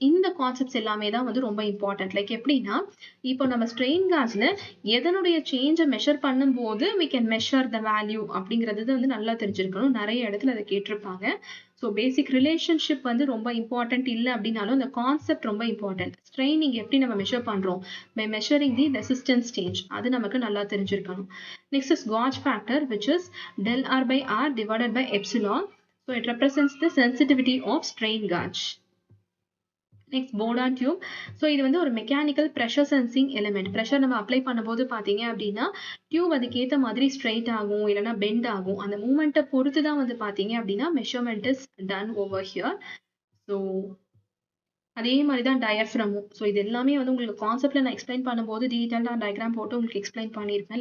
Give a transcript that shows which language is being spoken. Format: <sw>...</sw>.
<ta>இந்த கான்செப்ட்ஸ் எல்லாமே தான் வந்து ரொம்ப இம்பார்ட்டன்ட். லைக் எப்படின்னா இப்போ நம்ம ஸ்ட்ரெயின் காஜ்ல எதனுடைய சேஞ்சை மெஷர் பண்ணும்போது</ta> <en>we can measure the value</en> <ta>அப்படிங்கிறது வந்து நல்லா தெரிஞ்சிருக்கணும். நிறைய இடத்துல அதை கேட்டிருப்பாங்க. ஸோ பேசிக் ரிலேஷன்ஷிப் வந்து ரொம்ப இம்பார்ட்டன்ட் இல்லை அப்படின்னாலும் அந்த கான்செப்ட் ரொம்ப இம்பார்ட்டன்ட். ஸ்ட்ரெயினிங் எப்படி நம்ம மெஷர் பண்றோம்</ta> <en>by measuring the resistance change,</en> <ta>அது நமக்கு நல்லா தெரிஞ்சிருக்கணும்.</ta> <en>Next is gauge factor which is del r by r divided by epsilon. So it represents the sensitivity of strain gauge. Next, Bourdon tube.</en> <ta>So இது வந்து ஒரு mechanical pressure sensing element. Pressure நம்ம apply பண்ணும்போது பார்த்தீங்க அப்படின்னா tube அதுக்கேற்ற மாதிரி straight ஆகும், இல்லைன்னா பெண்ட் ஆகும். அந்த மூமெண்ட்டை பொறுத்து தான் வந்து பார்த்தீங்க அப்படின்னா</ta> <en>Measurement is done over here.</en> <ta>So அதே மாதிரி தான் டயஃப்ரமும். ஸோ இது எல்லாமே வந்து உங்களுக்கு கான்செப்ட்ல நான் எக்ஸ்பிளைன் பண்ணும்போது டீட்டெயிலாக டயக்ராம் போட்டு உங்களுக்கு எக்ஸ்பிளைன் பண்ணியிருப்பேன்.</ta>